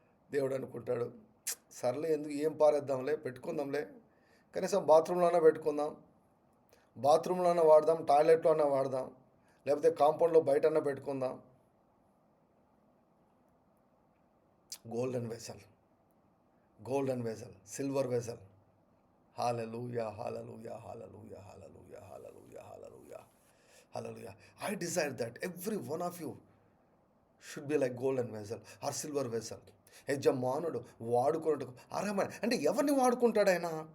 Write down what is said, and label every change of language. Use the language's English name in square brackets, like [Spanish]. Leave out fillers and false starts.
[Telugu] దేవుడు అనుకుంటాడు, సర్లే ఎందుకు ఏం పారేద్దాంలే, పెట్టుకుందాంలే, కనీసం బాత్రూంలోనే పెట్టుకుందాం, బాత్రూంలోనే వాడదాం, టాయిలెట్లోనే వాడదాం, లేకపోతే కాంపౌండ్లో బయటన్నా పెట్టుకుందాం. [English] Golden vessel, silver vessel. [Telugu] Hallelujah, hallelujah, hallelujah, hallelujah, hallelujah, hallelujah, hallelujah. [English] I desire that every one of you should be like golden vessel or silver vessel. [Telugu] యజమానుడు వాడుకున్నట్టుకు అర్హమైన, అంటే ఎవరిని వాడుకుంటాడు ఆయన?